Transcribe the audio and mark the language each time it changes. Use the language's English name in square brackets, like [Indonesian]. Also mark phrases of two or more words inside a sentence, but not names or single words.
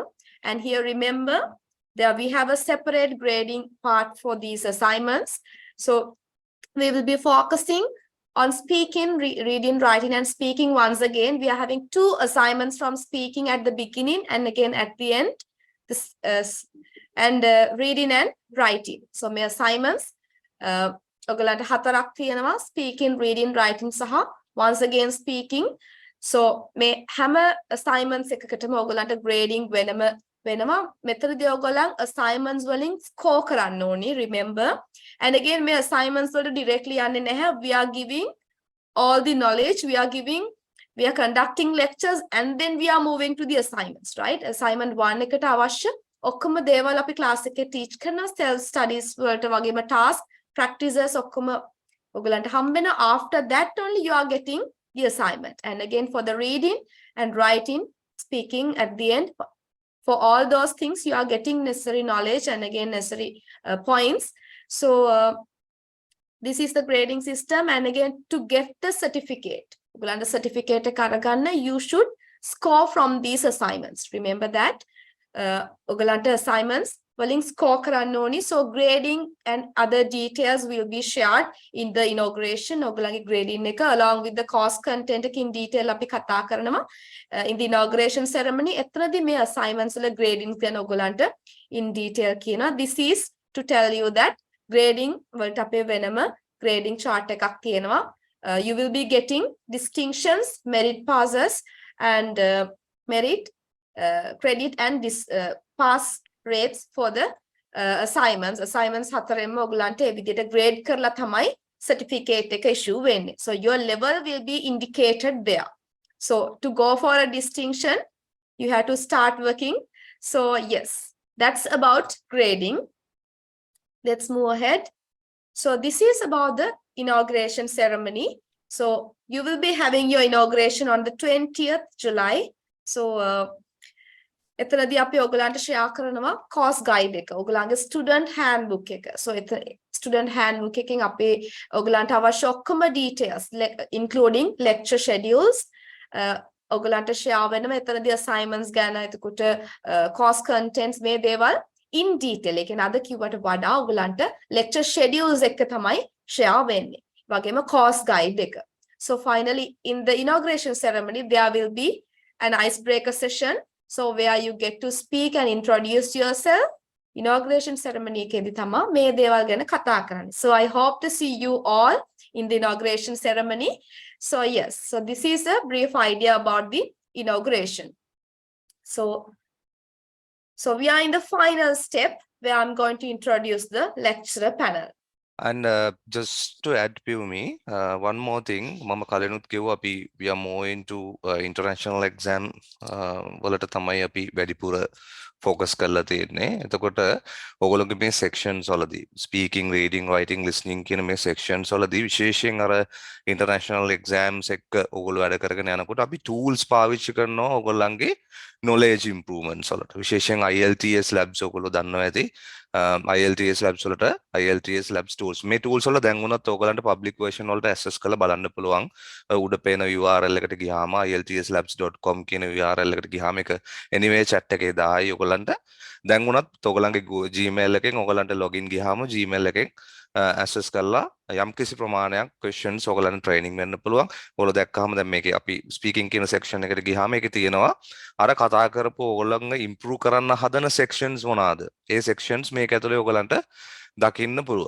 [English] And here, remember, there we have a separate grading part for these assignments. So we will be focusing on speaking, reading, writing, and speaking. Once again, we are having 2 assignments from speaking at the beginning and again at the end. This reading and writing. So my assignments, [Sinhala] ඔයගලන්ට 4ක් තියෙනවා, [English] speaking, reading, writing සහ once again speaking. [Sinhala] So මේ හැම assignments එකකටම ඔයගලන්ට grading වෙනවා. මෙතනදී ඔයගලන් assignments වලින් score කරන්න ඕනි, [English] remember. And again, [Sinhala] මේ assignments වලට directly යන්නේ නැහැ. [English] We are giving all the knowledge, we are conducting lectures, and then we are moving to the assignments, right? [Sinhala] Assignment 1 එකට අවශ්‍ය ඔක්කොම දේවල් අපි class එකේ teach කරන [English] self studies [Sinhala] වලට වගේම [English] task practices [Sinhala] ඔක්කොම ඔයගලන්ට හම්බෙනවා. [English] After that only you are getting the assignment. And again, for the reading and writing, speaking at the end, for all those things you are getting necessary knowledge and again necessary points. So this is the grading system. And again, to get the certificate, certificate you should score from these assignments. Remember that assignments willing score [Sinhala] කරන්න ඕනි. [English] So grading and other details will be shared in the inauguration. [Sinhala] ඔයගලගේ grading එක [English] along with the course content in detail [Sinhala] අපි කතා කරනවා [English] in the inauguration ceremony. [Sinhala] එතනදී මේ assignments වල grading ගැන ඔයගලන්ට [English] in detail [Sinhala] කියනවා. [English] This is to tell you that grading [Sinhala] වලට අපේ වෙනම [English] grading chart [Sinhala] එකක් තියෙනවා. [English] You will be getting distinctions, merit passes, and merit, credit, and pass rates for the assignments. [Sinhala] Assignments හතරෙන්ම ඔයගලන්ට ඒ විදිහට grade කරලා තමයි certificate එක issue වෙන්නේ. [English] So your level will be indicated there. So to go for a distinction, you have to start working. So yes, that's about grading. Let's move ahead. So this is about the inauguration ceremony. So you will be having your inauguration on the 20th July. [Sinhala] So එතනදී අපි ඔයගලන්ට share කරනවා [English] course guide [Sinhala] එක. ඔයගලන්ගේ student handbook එක. [English] So student handbook [Sinhala] එකෙන් අපි ඔයගලන්ට අවශ්‍ය ඔක්කොම details [English] including lecture schedules [Sinhala] ඔයගලන්ට share වෙනවා. එතනදී assignments ගැන, එතකොට course contents, මේ දේවල් [English] in detail. [Sinhala] ඒ කියන්නේ අද කිව්වට වඩා ඔයගලන්ට [English] lecture schedules [Sinhala] එක තමයි share වෙන්නේ. වගේම [English] course guide [Sinhala] එක. [English] So finally in the inauguration ceremony there will be an icebreaker session. So where you get to speak and introduce yourself. Inauguration ceremony [Sinhala] එකේදී තමයි මේ දේවල් ගැන කතා කරන්නේ. [English] So I hope to see you all in the inauguration ceremony. So yes, so this is a brief idea about the inauguration. So we are in the final step where I'm going to introduce the lecturer panel. And just to add Pumi, one more thing, [Sinhala] මම කලින් කිව්වා අපි [English] we are more into international exam [Sinhala] වලට තමයි අපි වැඩිපුර focus කරලා තියෙන්නේ. එතකොට ඔයගොල්ලෝගේ මේ sections වලදී [English] speaking, reading, writing, listening [Sinhala] කියන මේ sections වලදී විශේෂයෙන් අර [English] international exams [Sinhala] එක්ක ඔයගොල්ලෝ වැඩ කරගෙන යනකොට අපි tools පාවිච්චි කරනවා ඔයගොල්ලන්ගේ [English] knowledge improvements [Sinhala] වලට. විශේෂයෙන් IELTS labs ඔයගොල්ලෝ දන්නවා ඇති. IELTS labs වලට IELTS labs tools මේ tools වල දැන් වුණත් ඔයගලන්ට [English] public version [Sinhala] වලට access කරලා බලන්න පුළුවන් උඩ පේන URL එකට ගියාම ieltslabs.com කියන URL එකට ගියාම ඒක anyway chat එකේ දායි ඔයගලන්ට දැන් වුණත් ඔයගලන්ගේ Gmail එකෙන් ඔයගලන්ට login ගියාම Gmail එකෙන් access කරලා යම් කිසි ප්‍රමාණයක් questions ඔයගලන්ට training වෙන්න පුළුවන් ඔයගොල්ලෝ දැක්කහම දැන් මේකේ අපි speaking කියන section එකට ගියාම ඒකේ තියෙනවා අර කතා කරපු ඔයගොල්ලන්ගේ improve කරන්න හදන sections මොනවාද ඒ sections මේක ඇතුලේ ඔයගලන්ට දකින්න පුළුවන්.